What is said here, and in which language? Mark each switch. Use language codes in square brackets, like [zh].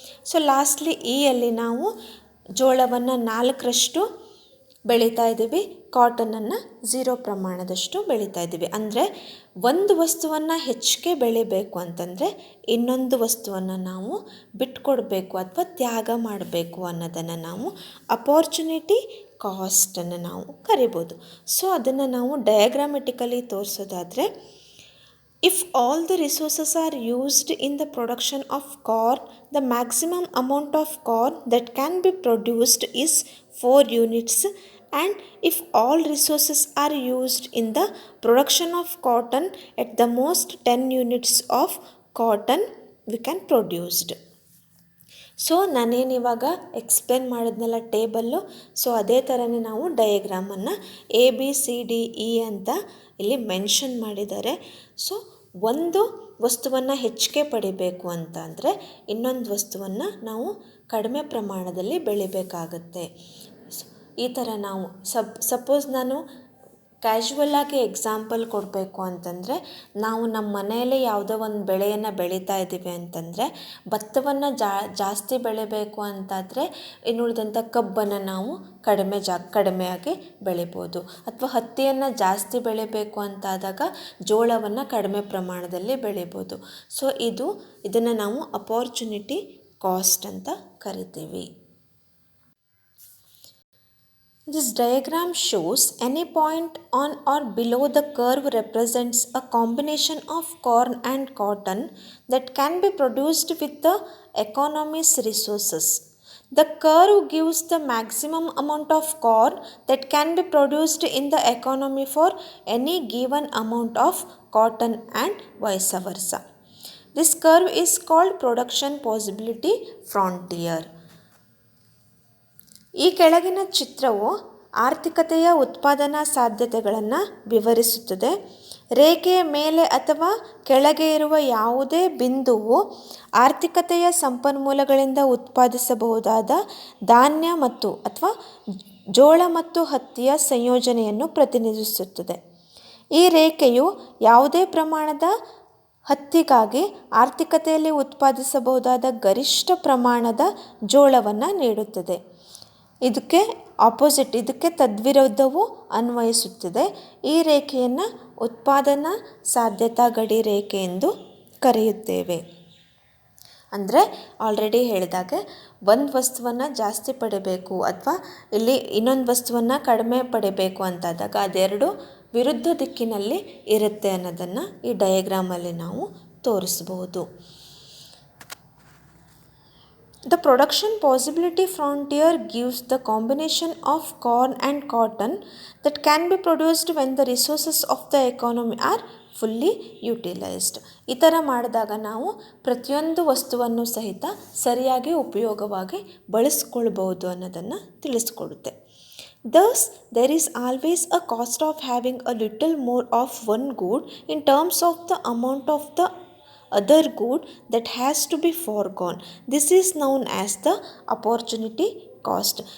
[kn] So lastly ಯಲ್ಲಿ ನಾವು ಜೋಳವನ್ನು 4ರಷ್ಟು ಬೆಳೀತಾ ಇದ್ದೀವಿ, ಕಾಟನನ್ನು 0 ಪ್ರಮಾಣದಷ್ಟು ಬೆಳೀತಾ ಇದ್ದೀವಿ. ಅಂದರೆ ಒಂದು ವಸ್ತುವನ್ನು ಹೆಚ್ಚಿಗೆ ಬೆಳಿಬೇಕು ಅಂತಂದರೆ ಇನ್ನೊಂದು ವಸ್ತುವನ್ನು ನಾವು ಬಿಟ್ಕೊಡ್ಬೇಕು ಅಥವಾ ತ್ಯಾಗ ಮಾಡಬೇಕು ಅನ್ನೋದನ್ನು ನಾವು ಅಪಾರ್ಚುನಿಟಿ ಕಾಸ್ಟನ್ನು ನಾವು ಕರಿಬೋದು. ಸೊ ಅದನ್ನು ನಾವು diagrammatically ತೋರಿಸೋದಾದರೆ, [en] if all the resources are used in the production of corn, the maximum amount of corn that can be produced is 4 units, and if all resources are used in the production of cotton, at the most 10 units of cotton we can produced. [kn] So ನಾನೇನಿವಾಗ explain ಮಾಡಿದ್ನಲ್ಲ table, so ಅದೇ ಥರನೇ ನಾವು ಡಯಾಗ್ರಾಮನ್ನು ABCDE ಅಂತ ಇಲ್ಲಿ mention ಮಾಡಿದ್ದಾರೆ. So ಒಂದು ವಸ್ತುವನ್ನು ಹೆಚ್ಚಿಗೆ ಪಡಿಬೇಕು ಅಂತ ಅಂದರೆ ಇನ್ನೊಂದು ವಸ್ತುವನ್ನು ನಾವು ಕಡಿಮೆ ಪ್ರಮಾಣದಲ್ಲಿ ಬೆಳಿಬೇಕಾಗತ್ತೆ. ಈ ಥರ ನಾವು ಸಪೋಸ್ ನಾನು ಕ್ಯಾಶುವಲಾಗಿ ಎಕ್ಸಾಂಪಲ್ ಕೊಡಬೇಕು ಅಂತಂದರೆ, ನಾವು ನಮ್ಮ ಮನೆಯಲ್ಲೇ ಯಾವುದೋ ಒಂದು ಬೆಳೆಯನ್ನು ಬೆಳೀತಾ ಇದ್ದೀವಿ ಅಂತಂದರೆ ಭತ್ತವನ್ನು ಜಾಸ್ತಿ ಬೆಳಿಬೇಕು ಅಂತಾದರೆ ಇನ್ನುಳಿದಂಥ ಕಬ್ಬನ್ನು ನಾವು ಕಡಿಮೆಯಾಗಿ ಬೆಳಿಬೋದು. ಅಥವಾ ಹತ್ತಿಯನ್ನು ಜಾಸ್ತಿ ಬೆಳಿಬೇಕು ಅಂತಾದಾಗ ಜೋಳವನ್ನು ಕಡಿಮೆ ಪ್ರಮಾಣದಲ್ಲಿ ಬೆಳಿಬೋದು. ಸೊ ಇದನ್ನು ನಾವು ಅಪಾರ್ಚುನಿಟಿ ಕಾಸ್ಟ್ ಅಂತ ಕರಿತೀವಿ. [en] This diagram shows any point on or below the curve represents a combination of corn and cotton that can be produced with the economy's resources. The curve gives the maximum amount of corn that can be produced in the economy for any given amount of cotton and vice versa. This curve is called production possibility frontier. [kn] ಈ ಕೆಳಗಿನ ಚಿತ್ರವು ಆರ್ಥಿಕತೆಯ ಉತ್ಪಾದನಾ ಸಾಧ್ಯತೆಗಳನ್ನು ವಿವರಿಸುತ್ತದೆ. ರೇಖೆಯ ಮೇಲೆ ಅಥವಾ ಕೆಳಗೆ ಇರುವ ಯಾವುದೇ ಬಿಂದುವು ಆರ್ಥಿಕತೆಯ ಸಂಪನ್ಮೂಲಗಳಿಂದ ಉತ್ಪಾದಿಸಬಹುದಾದ ಧಾನ್ಯ ಅಥವಾ ಜೋಳ ಮತ್ತು ಹತ್ತಿಯ ಸಂಯೋಜನೆಯನ್ನು ಪ್ರತಿನಿಧಿಸುತ್ತದೆ. ಈ ರೇಖೆಯು ಯಾವುದೇ ಪ್ರಮಾಣದ ಹತ್ತಿಗಾಗಿ ಆರ್ಥಿಕತೆಯಲ್ಲಿ ಉತ್ಪಾದಿಸಬಹುದಾದ ಗರಿಷ್ಠ ಪ್ರಮಾಣದ ಜೋಳವನ್ನು ನೀಡುತ್ತದೆ. ಇದಕ್ಕೆ ತದ್ವಿರುದ್ಧವೂ ಅನ್ವಯಿಸುತ್ತದೆ. ಈ ರೇಖೆಯನ್ನು ಉತ್ಪಾದನಾ ಸಾಧ್ಯತಾ ಗಡಿ ರೇಖೆ ಎಂದು ಕರೆಯುತ್ತೇವೆ. ಅಂದರೆ ಆಲ್ರೆಡಿ ಹೇಳಿದಾಗೆ ಒಂದು ವಸ್ತುವನ್ನು ಜಾಸ್ತಿ ಪಡಿಬೇಕು ಅಥವಾ ಇಲ್ಲಿ ಇನ್ನೊಂದು ವಸ್ತುವನ್ನು ಕಡಿಮೆ ಪಡಿಬೇಕು ಅಂತಾದಾಗ ಅದೆರಡು ವಿರುದ್ಧ ದಿಕ್ಕಿನಲ್ಲಿ ಇರುತ್ತೆ ಅನ್ನೋದನ್ನು ಈ ಡಯಾಗ್ರಾಮಲ್ಲಿ ನಾವು ತೋರಿಸ್ಬೋದು. [en] The production possibility frontier gives the combination of corn and cotton that can be produced when the resources of the economy are fully utilized. [kn] ಈ ಥರ ಮಾಡಿದಾಗ ನಾವು ಪ್ರತಿಯೊಂದು ವಸ್ತುವನ್ನು ಸಹಿತ ಸರಿಯಾಗಿ ಉಪಯೋಗವಾಗಿ ಬಳಸ್ಕೊಳ್ಬೋದು ಅನ್ನೋದನ್ನು ತಿಳಿಸ್ಕೊಡುತ್ತೆ. [en] Thus, there is always a cost of having a little more of one good in terms of the amount of the other good that has to be foregone. This is known as the opportunity cost.